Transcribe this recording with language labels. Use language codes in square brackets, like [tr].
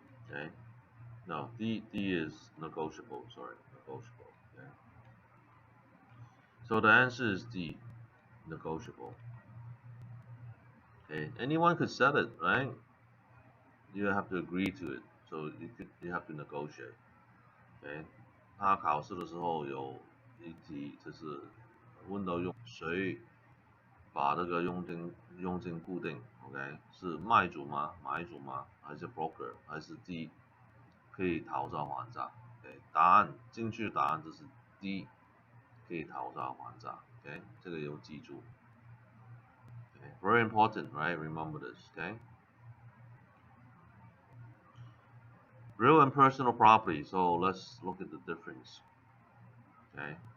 [en] Okay. No, D is negotiable. Sorry, negotiable. Okay. So the answer is D, negotiable. Okay. Anyone could set it, right? You have to agree to it. So you have to negotiate. Okay. [zh] 他考试的时候有一题就是问到谁把这个佣金固定 ，OK， 是卖主吗？买主吗？还是 broker？还是 D 可以讨价还价 ？OK， 答案进去的答案就是 D 可以讨价还价 ，OK， 这个有记住 ， [en] very important, right? Remember this, okay? Real and personal property. So let's look at the difference, okay?